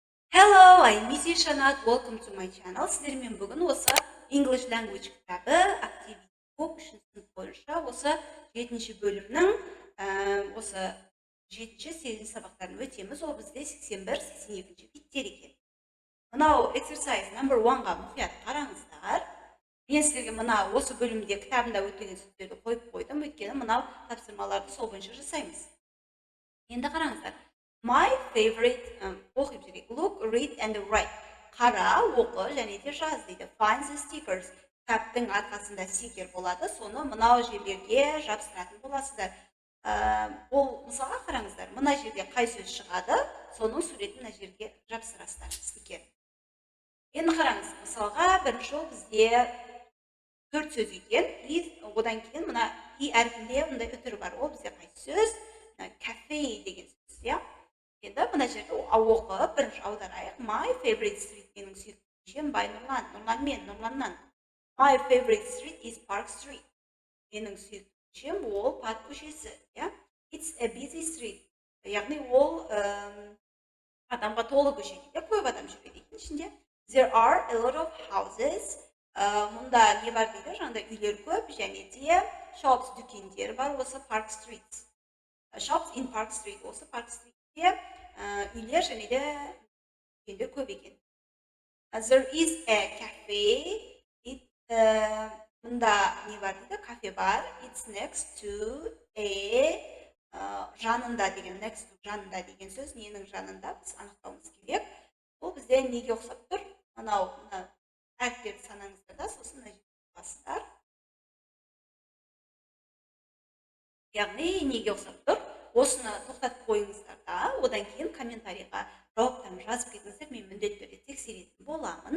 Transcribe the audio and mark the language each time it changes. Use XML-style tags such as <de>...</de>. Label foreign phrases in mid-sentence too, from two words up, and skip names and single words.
<en>Hello, I'm Missy Shanat. Welcome to my channel.</en> <kk>Сіздермен бүгін осы</kk> <en>English Language</en> <kk>кітабы</kk> <en>Activity Book</en> <kk>3 сынып бойынша осы 7-ші бөлімнің осы 7-8 сабақтарын өтеміз. Ол бізде 81-82-ші беттер екен. Мынау</kk> <en>exercise number</en> <kk>1-ға мұқият қараңыздар. Мен сіздерге мына осы бөлімде кітабында өткен сөздерді қойып қойдым. Өйткені мынау тапсырмаларды сол бойынша жасаймыз. Енді қараңыздар.</kk> <en>My favorite</en> <kk>оқып жүрейік.</kk> <en>Look, read and write.</en> <kk>Қара, оқы және де жаз дейді.</kk> <en>Find the stickers.</en> <kk>Кітаптың арқасында стикер болады. Соны мынау жерлерге жабыстыратын боласыздар. Ол мысалға қараңыздар. Мына жерде қай сөз шығады, соның суретін мына жерге жабыстырасыздар стикер. Енді қараңыз. Мысалға бірінші жол бізде 4 сөз екен. Одан кейін мына и әрпінде мындай үтір бар. Ол бізде қай сөз? Cafe деген сөз, иә? Енді мына жерде оқып, бірінші аударайық.</kk> <en>My favorite street</en> <kk>менің сүйіктім бай Нұрлан мен Нұрланнан.</kk> <en>My favorite street is Park Street.</en> <kk>Менің сүйіктім ол парк көшесі, иә?</kk> <en>It's a busy street.</en> <kk>Яғни ол адамға толы көше дейді. Көп адам жүреді екен ішінде.</kk> <en>There are a lot of houses.</en> <kk>Мұнда не бар дейді? Жаңағыдай үйлер көп және де shops, дүкендер бар осы Park Street.</kk> <en>Shops in Park Street.</en> <kk>Осы Park Street'те үйлер және де дүкендер көп екен.</kk> <en>There is a cafe.</en> <kk>Мұнда не бар дейді? Кафе бар.</kk> <en>It's next to a</en> <kk>жанында деген,</kk> <en>next to</en> <kk>жанында деген сөз. Ненің жанында біз анықтауымыз керек. Ол бізде неге ұқсап тұр? Мынау әріптерді санаңыздар да, сосын мына жерге басыңдар. Яғни неге ұқсап тұр? Осыны тоқтатып қойыңыздар да, одан кейін комментарийға жауаптарын жазып кетіңіздер, мен міндетті түрде тексеретін боламын.</kk>